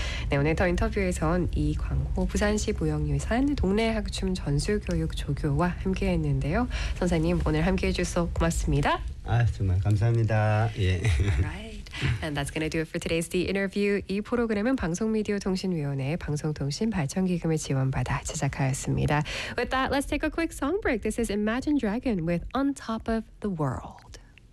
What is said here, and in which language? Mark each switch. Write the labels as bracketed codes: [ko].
[ko] 네, 오늘 더 인터뷰에선 이 광호 부산시 무형유산 동네 학춤 전술교육 조교와 함께했는데요. 선생님, 오늘 함께해 주셔서 고맙습니다. 아, 정말 감사합니다. 예. [en] Right. And that's going to do it for today's The Interview. [ko] 이 프로그램은 방송미디어통신위원회의 방송통신 발전기금의 지원받아 제작하였습니다. [en] With that, let's take a quick song break. This is Imagine Dragon with On Top of the World.